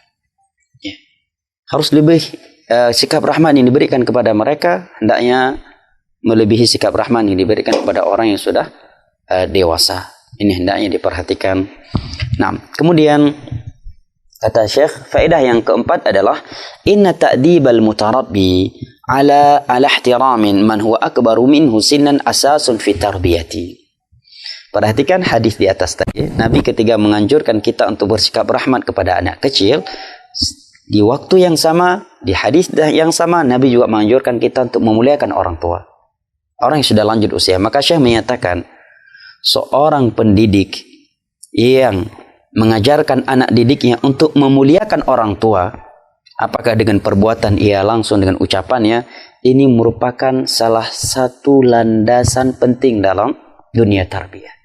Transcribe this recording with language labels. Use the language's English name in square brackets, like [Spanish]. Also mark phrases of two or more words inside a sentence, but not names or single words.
[Indonesian] Harus lebih sikap rahmat yang diberikan kepada mereka hendaknya melebihi sikap rahmat yang diberikan kepada orang yang sudah dewasa. Ini hendaknya diperhatikan. Nah, kemudian kata Syekh, faedah yang keempat adalah [Arabic] إن تأديب المتربي على احترام من هو أكبر منه سنا أساس في التربية. [Indonesian] Perhatikan hadis di atas tadi. Nabi ketika menganjurkan kita untuk bersikap rahmat kepada anak kecil, di waktu yang sama, di hadis yang sama, Nabi juga menganjurkan kita untuk memuliakan orang tua, orang yang sudah lanjut usia. Maka Syekh menyatakan, seorang pendidik yang mengajarkan anak didiknya untuk memuliakan orang tua, apakah dengan perbuatan ia langsung dengan ucapannya, ini merupakan salah satu landasan penting dalam dunia tarbiyah.